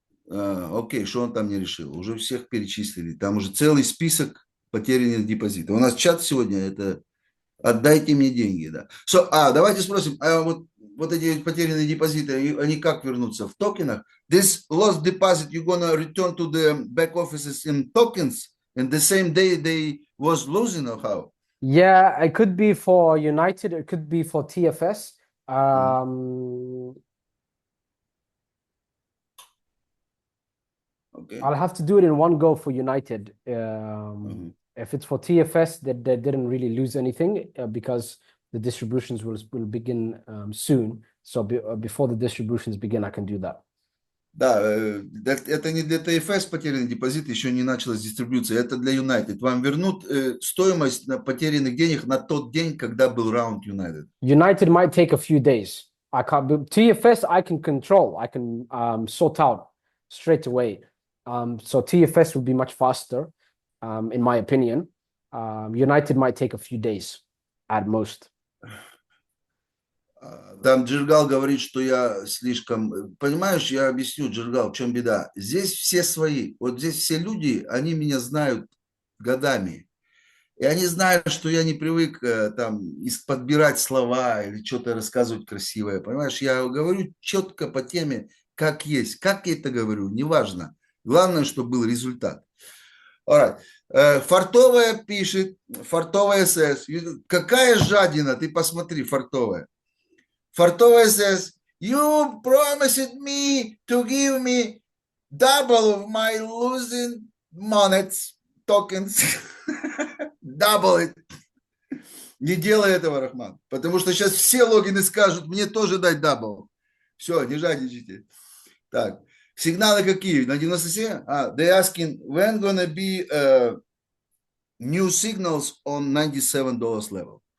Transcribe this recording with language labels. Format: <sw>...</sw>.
<ru>Окей, что он там не решил? Уже всех перечислили. Там уже целый список потерянных депозитов. У нас чат сегодня, это отдайте мне деньги. Да. Давайте спросим, вот эти потерянные депозиты, они как вернутся? В токенах?</ru> <en>This lost deposit, you're gonna return to the back offices in tokens, and the same day they was losing or how? Yeah, it could be for United, it could be for TFS. Мгм.</en> <ru>Окей.</ru> <en>I'll have to do it in one go for United. Мгм. If it's for TFS, they didn't really lose anything because the distributions will begin soon. So before the distributions begin, I can do that.</en> <ru>Да, это не для ТФС потерянный депозит, еще не началась дистрибьюция, это для United. Вам вернут стоимость на потерянных денег на тот день, когда был раунд United.</ru> <en>United might take a few days. I can't. TFS I can control. I can sort out straight away. So TFS would be much faster, in my opinion. United might take a few days at most.</en> <ru>Там Джиргал говорит, что я слишком... Понимаешь, я объясню, Джиргал, в чем беда. Здесь все свои. Вот здесь все люди, они меня знают годами. И они знают, что я не привык там подбирать слова или что-то рассказывать красивое. Понимаешь, я говорю четко по теме, как есть. Как я это говорю, неважно. Главное, чтобы был результат.</ru> <en>Alright.</en> <ru>Фартовая пишет, фартовая СС. Какая жадина, ты посмотри, фартовая.</ru> <en>Фартовая says, you promised me to give me double of my losing monets, tokens. Double it.</en> <ru>Не делай этого, Рахман. Потому что сейчас все логины скажут, мне тоже дать дабл. Все, не жадничайте. Так, сигналы какие? На 97?</ru> <en>They asking, when gonna be new signals on $97 level?</en>